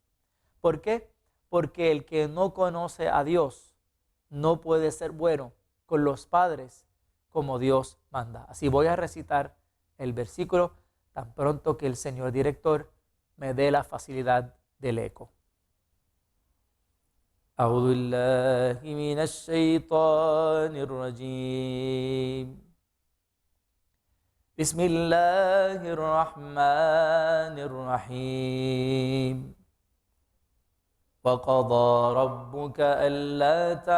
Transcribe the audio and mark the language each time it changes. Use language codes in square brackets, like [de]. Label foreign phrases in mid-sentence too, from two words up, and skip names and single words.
[es] ¿Por qué? Porque el que no conoce a Dios no puede ser bueno con los padres como Dios manda. Así voy a recitar el versículo tan pronto que el señor director me dé la facilidad del eco. [ar] أعوذ بالله من الشيطان الرجيم بسم الله الرحمن الرحيم وقضى ربك ألا